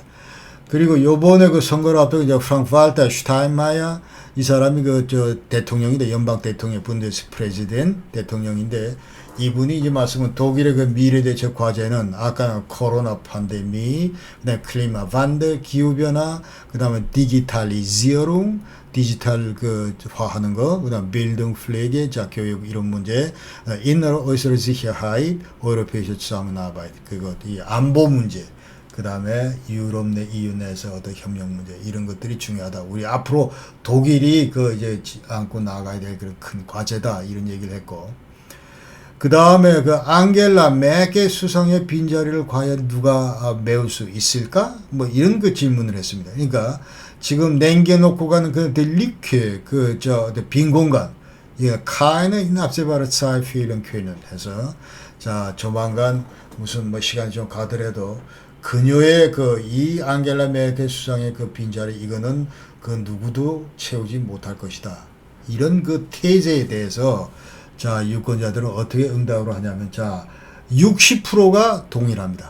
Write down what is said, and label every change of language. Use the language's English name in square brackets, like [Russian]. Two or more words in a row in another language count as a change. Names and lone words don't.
[Korean] 그리고 요번에 그 선거를 앞두고 이제 프랑크 발터 슈타인마이어 이 사람이 대통령인데 연방 대통령 [German] Bundes Präsident [Korean] 대통령인데 이분이 이제 말씀은 독일의 그 미래대책 과제는 아까 코로나 팬데믹, 그다음에 클리마 반대, 기후변화, 그다음에 디지털리지어룽, 디지털 화하는 거, 그다음 빌딩 플레게, 자 교육 이런 문제, [German] innere äußere Sicherheit, europäische Zusammenarbeit, [Korean] 그거 이 안보 문제. 그 다음에 유럽 내 EU 내에서 어떤 협력 문제 이런 것들이 중요하다. 우리 앞으로 독일이 이제 안고 나가야 될 그런 큰 과제다 이런 얘기를 했고, 그 다음에 그 앙겔라 메르켈 수상의 빈자리를 과연 누가 메울 수 있을까? 뭐 이런 그 질문을 했습니다. 그러니까 지금 남겨놓고 가는 그 릭케 빈 공간, 이게 [German] keine inabsehbare Zeit fehlen können [Korean] 해서 자 조만간 무슨 뭐 시간이 좀 가더라도 그녀의 이 앙겔라 메르켈 수상의 그 빈자리 이거는 그 누구도 채우지 못할 것이다. 이런 그 테이제에 대해서 자 유권자들은 어떻게 응답을 하냐면 자 60%가 동일합니다.